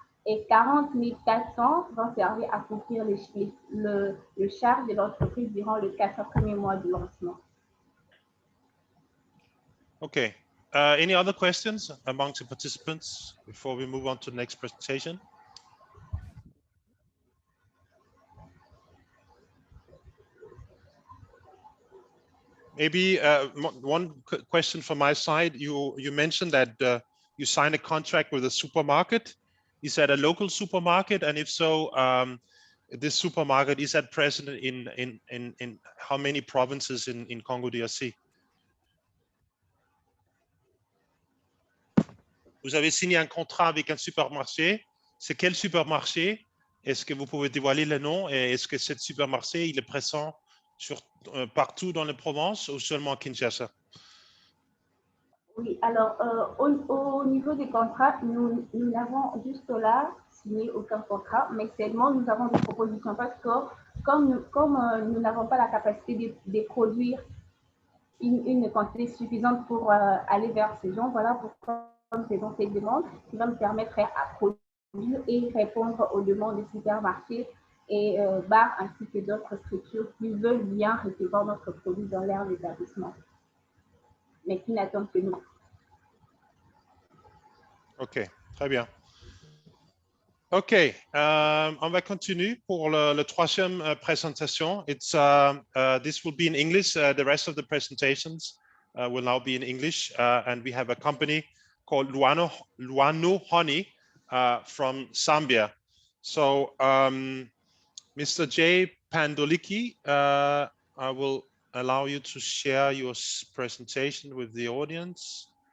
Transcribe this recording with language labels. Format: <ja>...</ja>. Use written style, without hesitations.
<fr>Et 40 400 vont servir à couvrir le charge de l'entreprise durant les 4 premiers mois du lancement.</fr> <en>Okay. Any other questions amongst the participants before we move on to the next presentation? Maybe one question from my side. You mentioned that you signed a contract with a supermarket. Is that a local supermarket? And if so, this supermarket, is that present in how many provinces in Congo DRC?</en> <fr>Vous avez signé un contrat avec un supermarché. C'est quel supermarché? Est-ce que vous pouvez dévoiler le nom? Et est-ce que ce supermarché, il est présent partout dans les provinces ou seulement à Kinshasa? Oui, alors au niveau des contrats, nous n'avons jusque-là signé aucun contrat, mais seulement nous avons des propositions parce que comme nous n'avons pas la capacité de produire une quantité suffisante pour aller vers ces gens, voilà pourquoi nous faisons cette demande qui va nous permettre à produire et répondre aux demandes des supermarchés et bars ainsi que d'autres structures qui veulent bien recevoir notre produit dans leur établissement, mais qui n'attendent que nous. Ok, très bien. Ok, on va continuer pour la troisième présentation.</fr> <en>This will be in English. The rest of the presentations will now be in English, and we have a company called Luano Honey from Zambia. So Mr. Jay Pandoliki I will allow you to share your presentation with the audience.</en>